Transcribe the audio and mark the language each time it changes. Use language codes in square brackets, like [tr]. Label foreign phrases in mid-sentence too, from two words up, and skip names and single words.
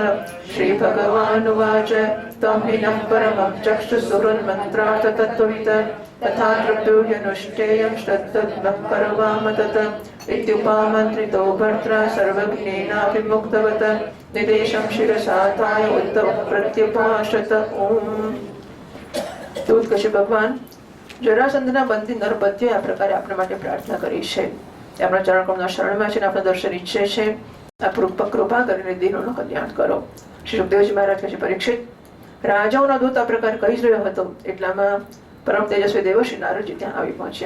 [sa] श्रीभगवानुवाच त्वं हि नः परमं चक्षुसुहृन्मन्त्रार्थतत्त्ववित् तथा तृप्योऽनुष्ठेयं श्रद्धद्मः परमामतत इत्युपामन्त्रितो भर्त्रा सर्वज्ञेनाभिमुक्तवत् निदेशं शिरसाधाय उद्धवः प्रत्युपाशत. ओम. [gu] દૂત કશ્યપ ભગવાન જરાસંધના બંધી નરપતિઓએ આ પ્રકારે આપણા માટે પ્રાર્થના કરી છે. આપણા ચરણકમળના શરણમાં છે, આપણા દર્શન ઈચ્છે છે. આ કૃપા કરીને દીનોનું કલ્યાણ કરો. શ્રી સુખદેવજી મહારાજ કહે છે, પરીક્ષિત, રાજાઓનો દૂત આ પ્રકાર કહી જ રહ્યો હતો એટલામાં પરમ તેજસ્વી દેવર્ષિ નારદજી ત્યાં આવી પહોંચ્યા.